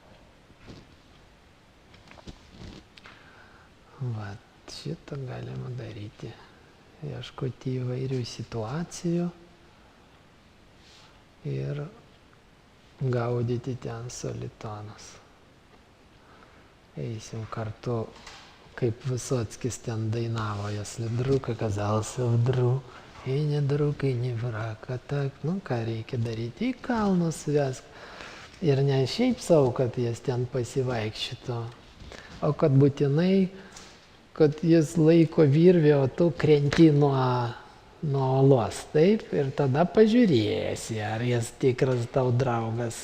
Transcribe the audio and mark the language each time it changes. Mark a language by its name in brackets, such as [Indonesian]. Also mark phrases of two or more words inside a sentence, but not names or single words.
[Lithuanian] Va, šitą galima daryti. Ieškoti įvairių situacijų ir gaudyti ten solitonus. Eisim kartu, kaip Visockis ten dainavo, [Russian] если друг оказался вдруг, и не друг, и не враг, а так, [Lithuanian] nu ką reikia daryti, į kalnus vesk. Ir ne šiaip savo, kad jis ten pasivaikščiotų, o kad būtinai, kad jis laiko virvę, o tu krenti nuo uolos, taip, ir tada pažiūrėsi, ar jis tikras tau draugas.